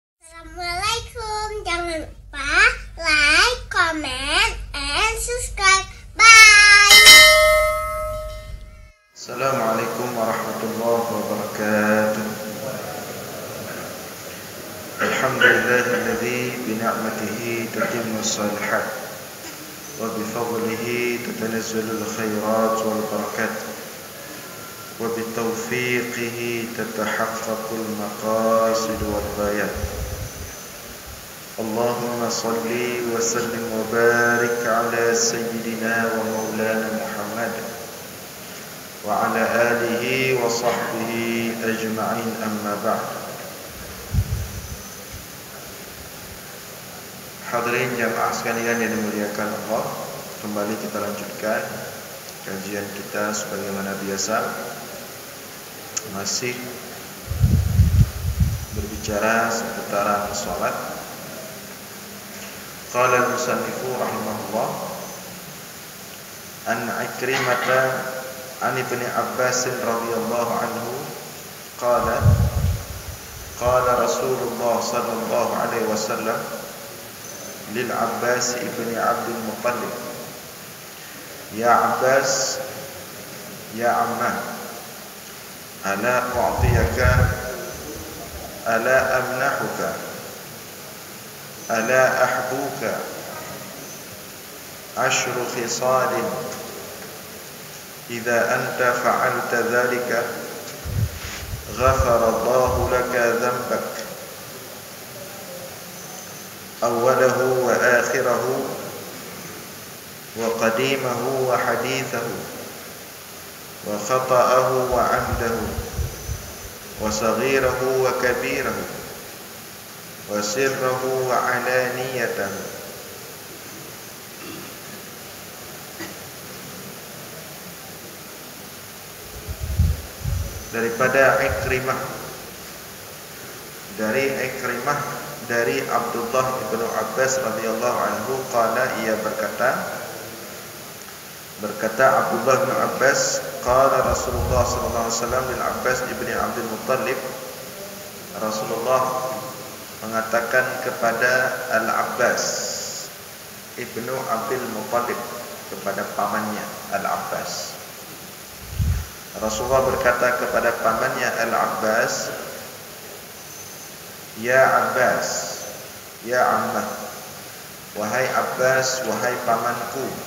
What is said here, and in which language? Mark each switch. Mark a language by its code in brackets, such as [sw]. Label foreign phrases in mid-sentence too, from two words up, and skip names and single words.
[en] Assalamualaikum. [id] Jangan lupa [en] like, comment, and subscribe. Bye. [ar] السلام عليكم ورحمة الله وبركاته. الحمد لله الذي بنعمته تتم الصالحات وبفضله تتنزل الخيرات والبركات وبتوفيقه تتحقق المقاصد والغايات. اللهم صل وسلم وبارك على سيدنا ومولانا محمد وعلى آله وصحبه أجمعين، أما بعد. [id] Hadirin jamaah sekalian yang dimuliakan Allah, kembali kita lanjutkan kajian kita sebagaimana biasa, masih berbicara seputaran salat. [ar] قال المصنف رحمه الله عن عكرمة عن ابن عباس رضي الله عنه قال رسول الله صلى الله عليه وسلم للعباس بن عبد المطلب, يا عباس، يا عماه, ألا أعطيك، ألا أمنحك، ألا أحبوك عشر خصال إذا أنت فعلت ذلك غفر الله لك ذنبك أوله وآخره وقديمه وحديثه وخطأه وعمده وصغيره وكبيره وسره وعلانيته. [id] Daripada Ikrimah, dari Abdullah ibnu Abbas [ar] رضي الله عنه قال, [id] ia berkata [ar] عبد الله بن عباس، قال رسول الله صلى الله عليه وسلم للعباس بن عبد المطلب, [id] Rasulullah mengatakan kepada Al-Abbas ibnu Abdul Muttalib, kepada pamannya Al-Abbas. Rasulullah berkata kepada pamannya Al-Abbas, [ar] يا عباس، يا عماه, [id] wahai Abbas, wahai pamanku,